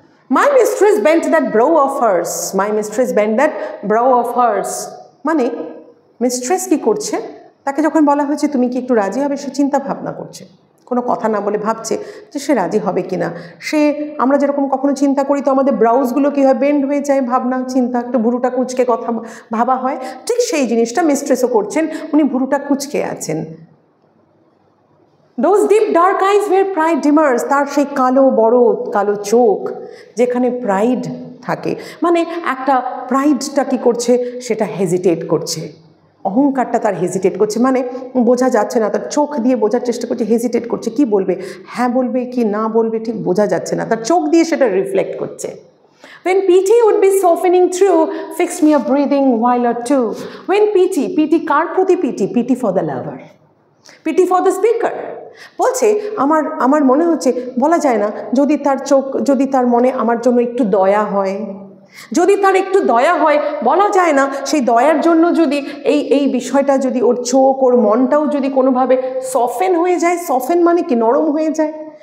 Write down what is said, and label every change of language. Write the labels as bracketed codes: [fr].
[en] My mistress bent that brow of hers, my mistress bent that brow of hers, [bn] মানে mistress কি করছে? তাকে যখন বলা হয়েছে তুমি কি একটু রাজি হবে, সে চিন্তা ভাবনা করছে, কোনো কথা না বলে ভাবছে যে সে রাজি হবে কি না। সে আমরা যেরকম কখনো চিন্তা করি তো আমাদের ব্রাউজগুলো কী হয়, বেন্ড হয়ে যায়, ভাবনা চিন্তা, একটু ভুরুটা কুচকে কথা ভাবা হয়, ঠিক সেই জিনিসটা মিস্ট্রেসও করছেন, উনি ভুরুটা কুচকে আছেন। [en] Those deep dark eyes where pride demurs, [bn] তার সেই কালো বড় কালো চোখ যেখানে প্রাইড থাকে, মানে একটা প্রাইডটা কী করছে, সেটা হেজিটেট করছে, অহংকারটা তার হেজিটেট করছে, মানে বোঝা যাচ্ছে না, তার চোখ দিয়ে বোঝার চেষ্টা করছে, হেজিটেট করছে, কি বলবে, হ্যাঁ বলবে কি না বলবে ঠিক বোঝা যাচ্ছে না, তার চোখ দিয়ে সেটা রিফ্লেক্ট করছে। [en] When pity would be softening through, fix me a breathing while or two. When pity [bn] কার প্রতি [en] pity? Pity for the lover, pity for the speaker. [bn] বলছে আমার মনে হচ্ছে, বলা যায় না, যদি তার চোখ, যদি তার মনে আমার জন্য একটু দয়া হয়, যদি তার একটু দয়া হয়, বলা যায় না সেই দয়ার জন্য যদি এই বিষয়টা যদি ওর চোখ ওর মনটাও যদি কোনোভাবে সফেন হয়ে যায়, সফেন মানে কি নরম হয়ে যায়।